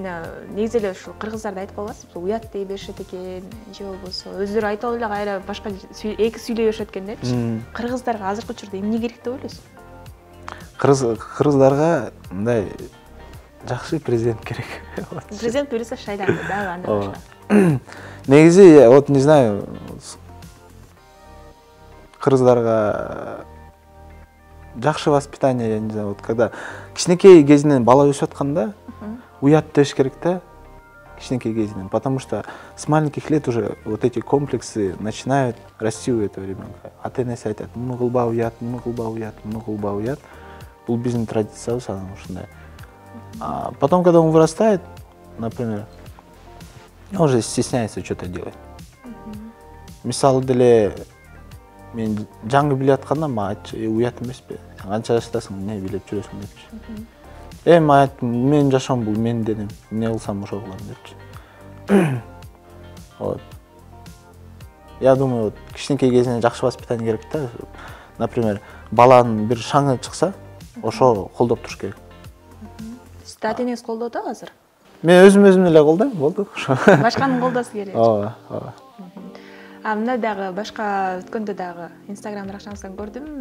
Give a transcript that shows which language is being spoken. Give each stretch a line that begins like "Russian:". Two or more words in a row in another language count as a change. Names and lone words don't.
Kyrgyz: негизи эле ушул кыргыздарды айтып калбасызбы, уят дей беришет экен, же болбосо өздөрү айтып алып эле кайра башка эки сүйлөй беришет экен депчи. Кыргыздарга азыркы учурда эмне керек деп ойлойсуз? Кыргыздарга мындай жакшы президент керек. Президент буюрса шайланды дагы анда башка.
Russian: Негизи вот не знаю,
Kyrgyz: кыргыздарга жакшы воспитание,
Russian: я не знаю, вот когда
Kyrgyz: кичинекей кезинен бала өсүп атканда уят деш керек да, кичинекей кезинен,
Russian: потому что с маленьких лет уже вот эти комплексы начинают расти у этого ребенка.
Kyrgyz: Ата-энеси айтат, муну кылба уят, муну кылба уят, муну кылба уят. Бул биздин традициябыз анан ушундай.
Russian: А потом, когда он вырастает, например, он уже стесняется что-то делать.
Kyrgyz: Мисалы деле мен жаңы биле атканда мага айтчы, уят эмеспи, канча жаштасың, эмне билеп жүрөсүң депчи. Мен айттым, менин жашоом бул менин денем, эмне кылсам ошо кылам депчи.
Russian: Вот. Я думаю, вот
Kyrgyz: кичинекей кезинен жакшы воспитание керек да. Например, баланын бир шаңы чыкса, ошо колдоп туруш керек. Сиз ата-энеңиз колдоду азыр? Мен өзүм эле колдойм, болду. Башканын колдосу керек. Ооба, ооба. Мына дагы башка өткөндө дагы Instagram баракчаңыздан көрдүм.